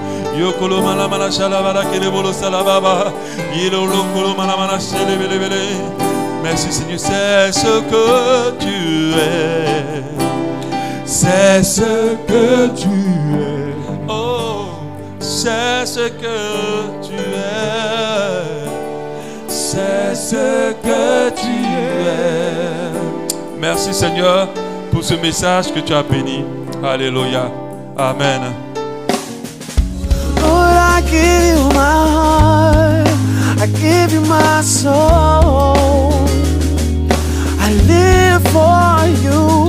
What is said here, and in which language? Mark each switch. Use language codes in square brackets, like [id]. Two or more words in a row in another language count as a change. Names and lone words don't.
[fr] Yokolo mana mana shalabara kelebolo salababa. Yilolo kolo mana mana shelebelebele. Merci Seigneur, c'est ce que tu es. C'est ce que tu es. Oh, c'est ce que tu es. C'est ce que tu es. Merci Seigneur pour ce message que tu as béni. Alléluia. Amen. [en] Lord, I give you my heart, I give you my soul. I live for you.